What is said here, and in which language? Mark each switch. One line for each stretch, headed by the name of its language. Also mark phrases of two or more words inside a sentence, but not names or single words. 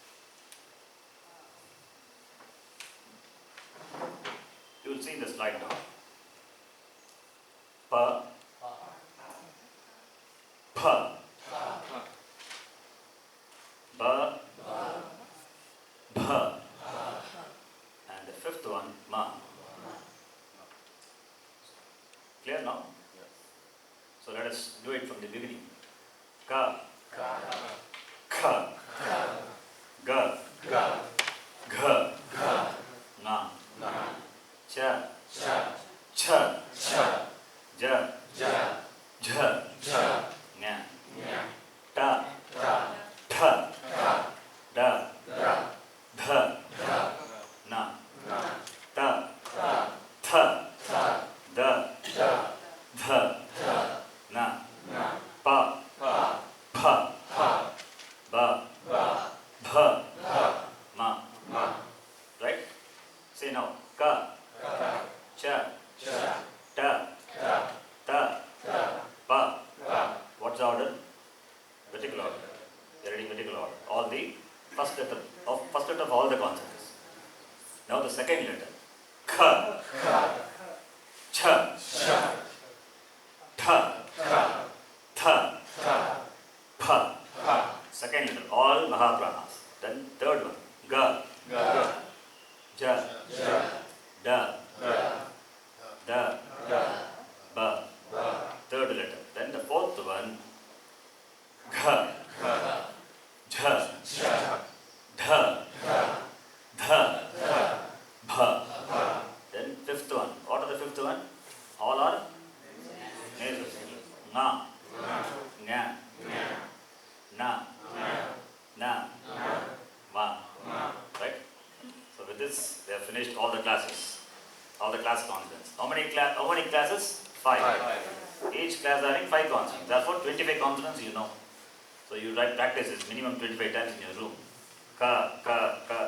English: You will see in the slide now.
Kannada: ಪ. ಪ. ಬ. ಭ.
English: And the fifth one, Ma. Clear now? So let us do it from the beginning.
Kannada: ಕ. ಖ. ಗ. ಘ. ಙ. ಚ. ಛ. ಜ. ಝ. ಞ. ಟ. ಠ. ಡ. ಢ. ಣ. ತ. ಥ. ದ. ಧ. ನ. ಪ. ಫ. ಬ. ಭ. Ma.
English: Right? Say now.
Kannada: Ka. Cha. ಟ. ತ. Pa.
English: What's the order? Vertical order. You're reading vertical order. All the first letter of all the consonants. Now the second letter.
Kannada: ಖ. ಛ. ಠ. ಥ. Pa.
English: Second letter. All Mahapranas. Then third one.
Kannada: ಗ. ಜ. ಡ. ದ. Ba.
English: Third letter. Then the fourth one.
Kannada: ಘ. ಝ. ಢ. ಧ.
English: Bha. Then fifth one. What are the fifth one? All are nasal.
Kannada: Na. ಞ. ಣ. ನ. Ma.
English: Right? So with this, they have finished all the classes. All the class consonants. How many classes? 5. Each class having 5 consonants. Therefore, 25 consonants you know. So you write practices minimum 25 times in your room.
Kannada: ಕ, ಕ, ಕ.